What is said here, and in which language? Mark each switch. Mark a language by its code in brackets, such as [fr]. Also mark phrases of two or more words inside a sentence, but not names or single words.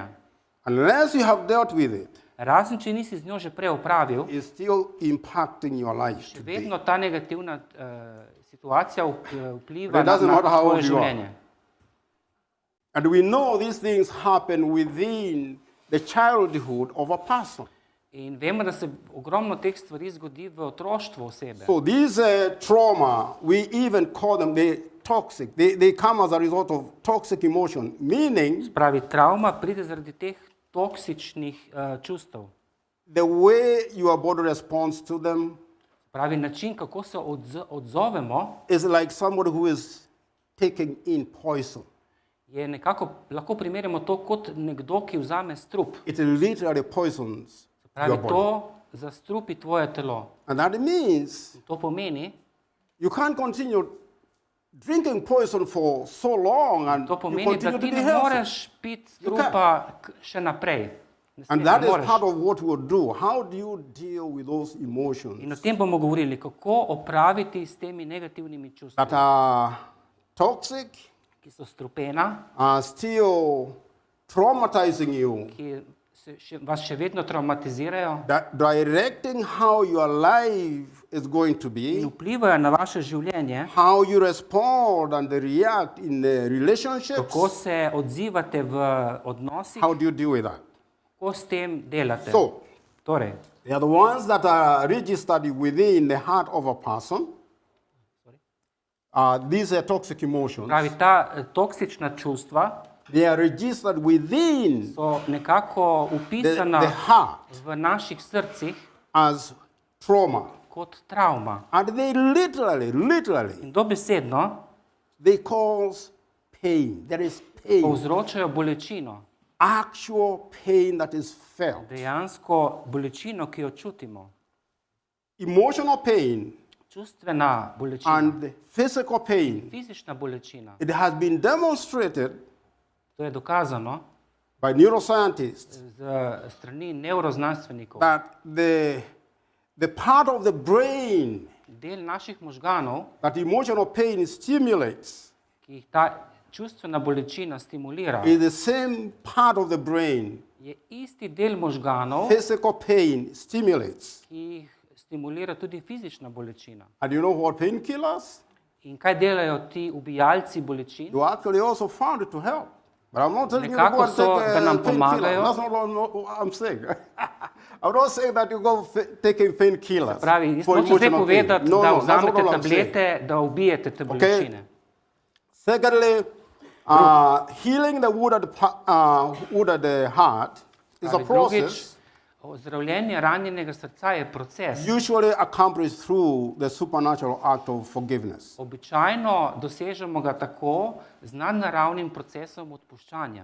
[en] unless you have dealt with it, [sl] razen če nisi z njo že prej opravil, [en] is still impacting your life [sl] še [en] today. [sl] vedno ta negativna situacija vpliva [en] It [sl] na [en] doesn't matter how [sl] tvoje [en] old you are. [sl] življenje. [en] And we know these things happen within the childhood of a person. [sl] In vemo, da se ogromno teh stvari zgodi v otroštvu osebe. [en] So these trauma, we even call them toxic. They come as a result of toxic emotion, meaning [sl] Pravi, travma pride zaradi teh toksičnih čustev. [en] the way your body responds to them [sl] Pravi, način, kako se odzovemo, [en] is like somebody who is taking in poison. [sl] je nekako, lahko primerjamo to kot nekdo, ki vzame strup. [en] It literally poisons [sl] Pravi, [en] your body. [sl] to zastrupi tvoje telo. [en] And that means [sl] To pomeni, [en] you can't continue drinking poison for so long and [sl] to [en] you [sl] pomeni, da [en] continue to [sl] ti [en] be [sl] ne [en] healthy. [sl] moreš piti strupa še naprej. [en] And that is part of what we'll do. How do you deal with those [sl] In o [en] emotions [sl] tem bomo govorili, kako opraviti s temi negativnimi čustvi, [en] that are toxic, [sl] ki so strupena, [en] are still traumatizing you, [sl] ki vas še vedno traumatizirajo [en] that directing how your life is going to [sl] in [en] be, [sl] vplivajo na vaše življenje, [en] how you respond and react in the relationships? [sl] kako se odzivate v odnosih, [en] How do you deal with that? [sl] kako s tem delate. [en] So, [sl] Torej, [en] they are the ones that are registered within the heart of a person. These are toxic emotions. [sl] pravi, ta toksična čustva [en] They are registered within [sl] so nekako upisana [en] the heart [sl] v naših srcih [en] as trauma. [sl] kot travma. [en] And they literally, [sl] In dobesedno [en] they cause pain. There is pain, [sl] povzročajo bolečino, [en] actual pain that is felt. [sl] dejansko bolečino, ki jo čutimo. [en] Emotional pain [sl] Čustvena bolečina, [en] and physical pain. [sl] fizična bolečina. [en] It has been demonstrated [sl] To je dokazano [en] by neuroscientists [sl] z strani nevroznanstvenikov. [en] that the part of the brain [sl] Del naših možganov, [en] that emotional pain stimulates [sl] ki jih ta čustvena bolečina stimulira, [en] is the same part of the brain [sl] je isti del možganov, [en] physical pain stimulates. [sl] ki jih stimulira tudi fizična bolečina. [en] And you know what painkillers? [sl] In kaj delajo ti ubijalci bolečin? [en] You actually also found it to help. But I'm not telling you to [sl] Nekako [en] go and [sl] so, [en] take [sl] da nam [en] a painkiller. [sl] pomagajo. [en] That's not what I'm saying. I'm not saying that you go taking painkillers [sl] Pravi, jaz [en] for [sl] hočem zdaj [en] emotional pain. [sl] povedati, [en] No, [sl] da [en] no, that's not [sl] vzamete [en] what I'm saying. [sl] tablete, da ubijete te bolečine. [en] Secondly, healing the wounded heart is a [sl] Pravi, drugič, [en] process [sl] ozdravljenje ranjenega srca je proces. [en] usually accomplished through the supernatural act of forgiveness. [sl] Običajno dosežemo ga tako z nadnaravnim procesom odpuščanja.